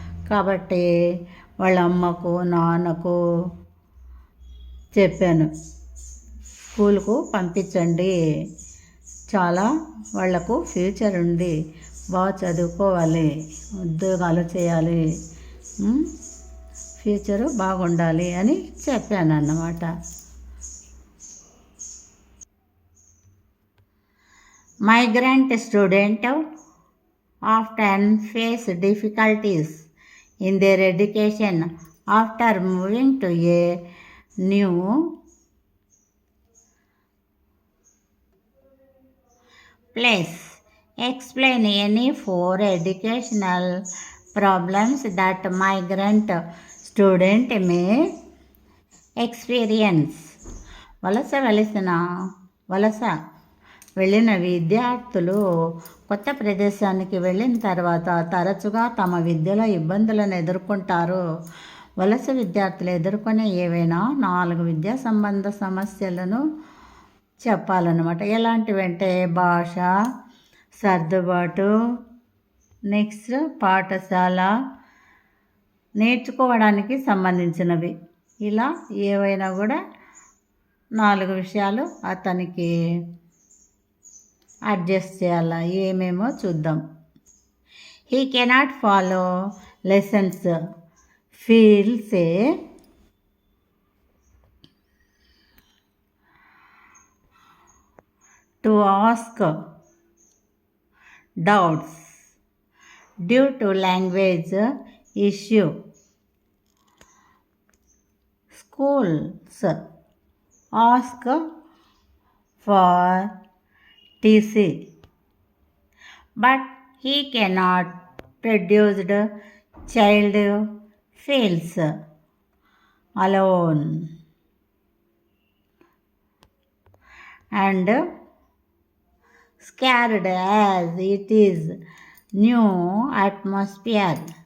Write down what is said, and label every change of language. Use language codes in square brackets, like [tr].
[te] కాబట్టి వాళ్ళ అమ్మకు నాన్నకు చెప్పాను, స్కూల్కు పంపించండి, చాలా వాళ్లకు ఫ్యూచర్ ఉంది, బాగా చదువుకోవాలి, ఉద్యోగాలు చేయాలి, ఫ్యూచరు బాగుండాలి అని చెప్పాను అన్నమాట. [en] Migrant students often face difficulties in their education after moving to a new place. Explain any four educational problems that migrant student may experience. [te] వలస వెళ్ళిన విద్యార్థులు కొత్త ప్రదేశానికి వెళ్ళిన తర్వాత తరచుగా తమ విద్యలో ఇబ్బందులను ఎదుర్కొంటారు. వలస విద్యార్థులు ఎదుర్కొనే ఏవైనా 4 విద్యా సంబంధ సమస్యలను చెప్పాలన్నమాట. ఎలాంటివంటే భాష, సర్దుబాటు, నెక్స్ట్ పాఠశాల, నేర్చుకోవడానికి సంబంధించినవి. ఇలా ఏవైనా కూడా 4 విషయాలు అతనికి అడ్జస్ట్ చేయాలా, ఏమేమో చూద్దాం. [en] He cannot follow lessons, feels a to ask doubts due to language issue. Schools ask for TC, but he cannot produce the child feels alone and scared as it is new atmosphere.